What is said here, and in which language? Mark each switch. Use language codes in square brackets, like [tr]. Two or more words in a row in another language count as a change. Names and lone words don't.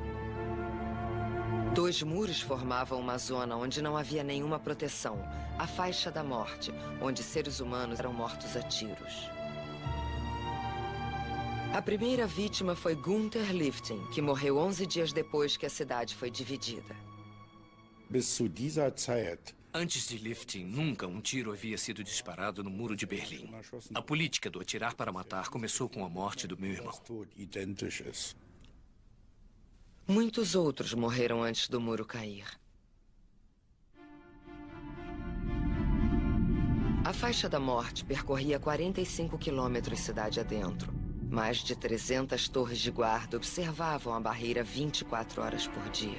[pt] Dois muros formavam uma zona onde não havia nenhuma proteção, a faixa da morte, onde seres humanos eram mortos a tiros. A primeira vítima foi Günther Lifting, que morreu 11 dias depois que a cidade foi dividida. [de] Bis zu dieser Zeit [pt] Antes de Lifting, nunca um tiro havia sido disparado no muro de Berlim. A política do atirar para matar começou com a morte do meu irmão. [de] identisch ist. [pt] Muitos outros morreram antes do muro cair. A faixa da morte percorria 45 quilômetros cidade adentro. Mais de 300 torres de guarda observavam a barreira 24 horas por dia.